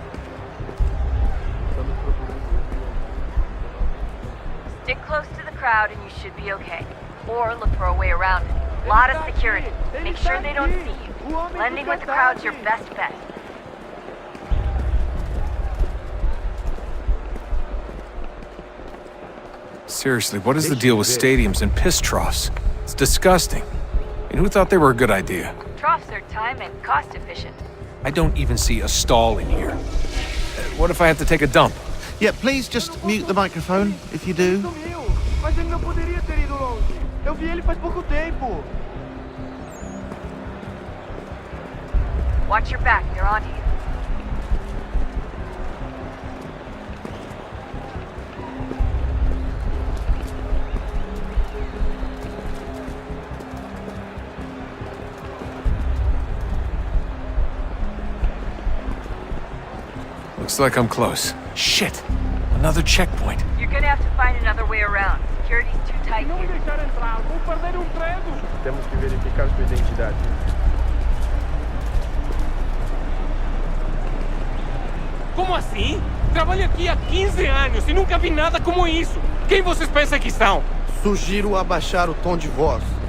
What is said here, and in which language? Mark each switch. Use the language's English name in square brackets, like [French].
[Portuguese] Estamos procurando este homem. [English] Stick close to the crowd and you should be okay. Or look for a way around it. Lot of security. Make sure they don't see you. Blending with the crowd's your best bet. Seriously, what is the deal with stadiums and piss troughs? It's disgusting. And who thought they were a good idea? Troughs are time and cost efficient. I don't even see a stall in here. What if I have to take a dump? Yeah, please just mute the microphone if you do. [Portuguese] Sumiu! Mas ele não poderia ter ido longe. Eu vi ele faz pouco tempo. [English] Watch your back, they're on you. Looks like I'm close. Shit! Another checkpoint. You're gonna have to find another way around. Security's too tight [Portuguese] Não [English] here. [Portuguese] deixar entrar, vou perder treino. Temos que verificar sua identidade. Como assim? Trabalho aqui há 15 anos e nunca vi nada como isso. Quem vocês pensam que são? Sugiro abaixar o tom de voz.